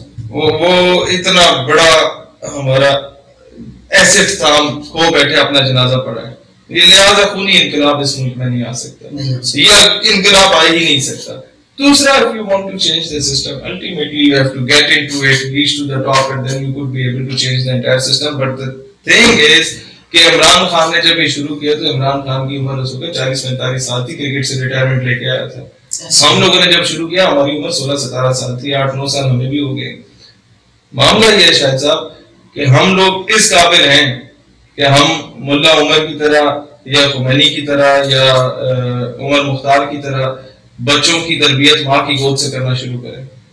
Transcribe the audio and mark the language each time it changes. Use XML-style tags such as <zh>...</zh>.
<ur>وہ اتنا بڑا ہمارا ایسے اختتام کو بیٹھے اپنا جنازہ پڑھا ہے. یہ لہٰذا خونی انقلاب اس ملک میں نہیں آ سکتا, یا انقلاب آ ہی نہیں سکتا.</ur> <en>دوسرا, if you want to change the system, ultimately you have to get into it, reach to the top, and then you could be able to change the entire system. But the thing is</en> <ur>کہ عمران خان نے جب یہ شروع کیا تو عمران خان کی عمر اس وقت 40-45 سال تھی, کرکٹ سے ریٹائرمنٹ لے کے آیا تھا. ہم لوگوں نے جب شروع کیا ہماری عمر 16-17 سال تھی, 8-9 سال ہمیں بھی ہو گئے. معاملہ یہ ہے شاہد صاحب کہ ہم لوگ اس قابل ہیں کہ ہم ملا عمر کی طرح یا خمینی کی طرح یا عمر مختار کی طرح بچوں کی تربیت ماں کی گود سے کرنا شروع کریں.</ur>